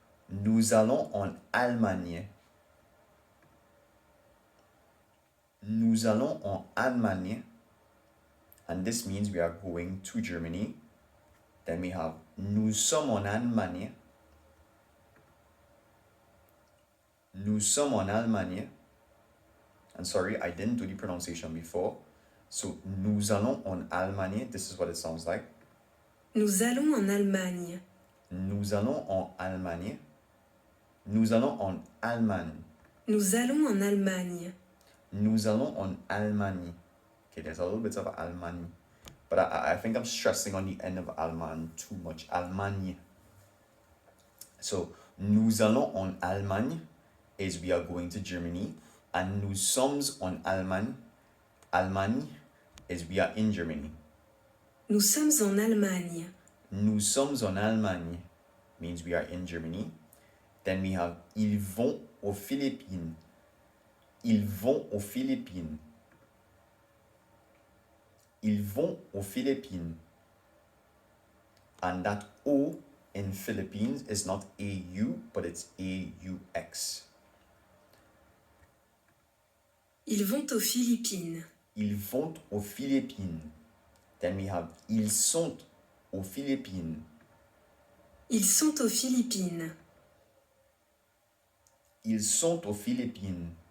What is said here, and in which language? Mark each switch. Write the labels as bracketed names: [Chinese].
[French] Nous allons en Allemagne. Nous allons en Allemagne. [English] And this means we are going to Germany. Then we have [French] nous sommes en Allemagne. Nous sommes en Allemagne. [English] And sorry, I didn't do the pronunciation before. [French] So, nous allons en Allemagne. [English] This is what it sounds like. [French] Nous allons en Allemagne. Nous allons en Allemagne. Nous allons en Allemagne. Nous allons en Allemagne. Nous allons en Allemagne. [English] Okay, there's a little bit of Allemagne. But I think I'm stressing on the end of Allemagne too much. Allemagne. So, [French] nous allons en Allemagne [English] is we are going to Germany. [French] And nous sommes en Allemagne. [English] Allemagne is we are in Germany. [French] Nous sommes en Allemagne. Nous sommes en Allemagne [English] means we are in Germany. Then we have [French] ils vont aux Philippines. Ils vont aux Philippines. Ils vont aux Philippines. [English] And that O in Philippines is not AU, but it's AUX. [French] Ils vont aux Philippines. Ils vont aux Philippines. [English] Then we have [French] ils sont aux Philippines. Ils sont aux Philippines. Ils sont aux Philippines.